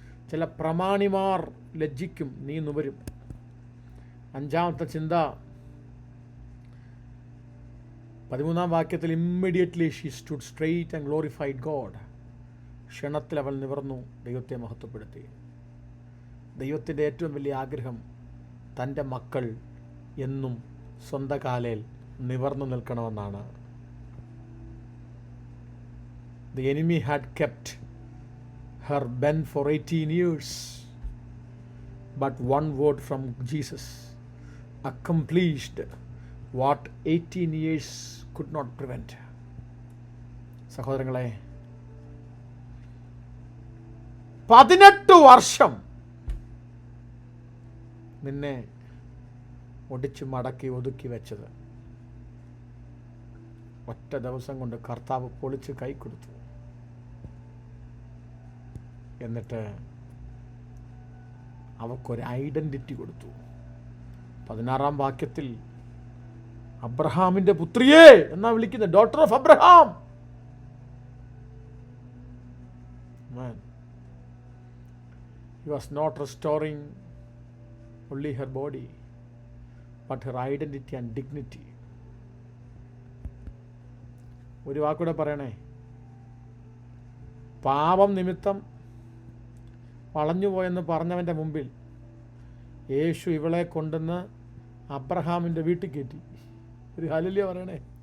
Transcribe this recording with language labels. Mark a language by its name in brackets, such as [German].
[Malayalam] ചില പ്രമാണിമാർ ലജ്ജിക്കും, നീ നുവരും. 5-ാമത്തെ ചിന്ത 13-ാം വാക്യത്തിൽ, [English] Immediately she stood straight and glorified God. [Malayalam] ക്ഷണത്തിൽ അവൾ നിവർന്നു ദൈവത്തെ മഹത്വപ്പെടുത്തി. ദൈവത്തിൻ്റെ ഏറ്റവും വലിയ ആഗ്രഹം തൻ്റെ മക്കൾ എന്നും സ്വന്തം കാലിൽ നിവർന്നു നിൽക്കണമെന്നാണ്. [English] The enemy had kept her bent for 18 years, but one word from Jesus accomplished what 18 years could not prevent. [Malayalam] സഹോദരങ്ങളെ, 18 വർഷം നിന്നെ ഒടിച്ചു മടക്കി ഒതുക്കി വെച്ചത് ഒറ്റ ദിവസം കൊണ്ട് കർത്താവ് പൊളിച്ച് കൈ കൊടുത്തു. എന്നിട്ട് അവക്കൊരു ഐഡൻറ്റിറ്റി കൊടുത്തു. 16-ാം വാക്യത്തിൽ അബ്രഹാമിൻ്റെ പുത്രിയെ എന്നാ വിളിക്കുന്നത്, [English] Daughter of Abraham. He was not restoring only her body, but her identity and dignity. [Malayalam] ഒരു വാക്കൂടെ പറയണേ, പാപം നിമിത്തം വളഞ്ഞുപോയെന്ന് പറഞ്ഞവൻ്റെ മുമ്പിൽ യേശു ഇവളെ കൊണ്ടുവന്ന് അബ്രഹാമിൻ്റെ വീട്ടിൽ കയറ്റി. ഒരു ഹല്ലേലൂയ പറയണേ.